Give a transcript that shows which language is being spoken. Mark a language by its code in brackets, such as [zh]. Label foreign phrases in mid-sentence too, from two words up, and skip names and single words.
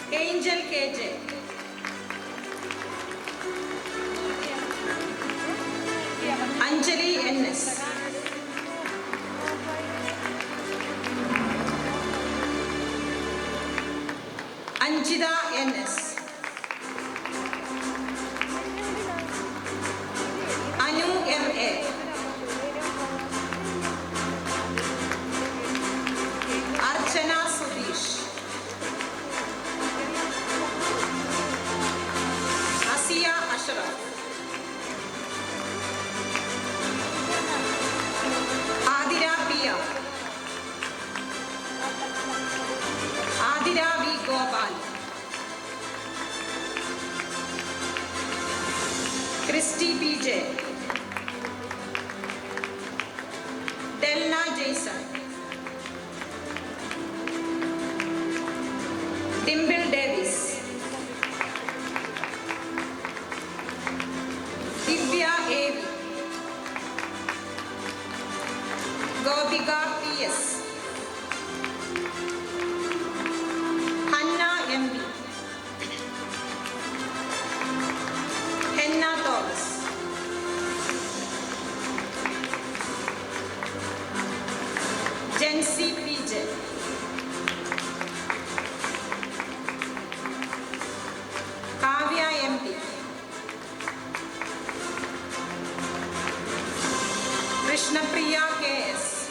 [en] Angel KJ. Anjali NS. Anjida NS. Anu MA. Archana Sudesh. Asiya Ashraf. Adira Pia. Adira V. Gopal. Christy PJ. Delna Jason. Dimple Davis. Divya A.V. Gopika P.S. Hannah M.B. Henna Thomas. Jency P.J. Kavya M.D. Krishnapriya K.S.